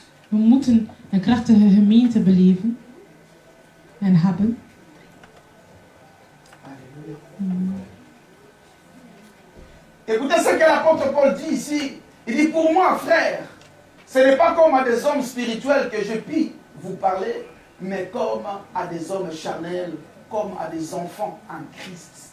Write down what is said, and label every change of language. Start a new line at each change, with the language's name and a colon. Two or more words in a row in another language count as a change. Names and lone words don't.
Dutch: We moeten een krachtige gemeente beleven en hebben.
French: Alléluia. Écoutez ce que l'apôtre Paul dit ici. Il dit, pour moi, frère, ce n'est pas comme à des hommes spirituels que je puis vous parler, mais comme à des hommes charnels, comme à des enfants en Christ.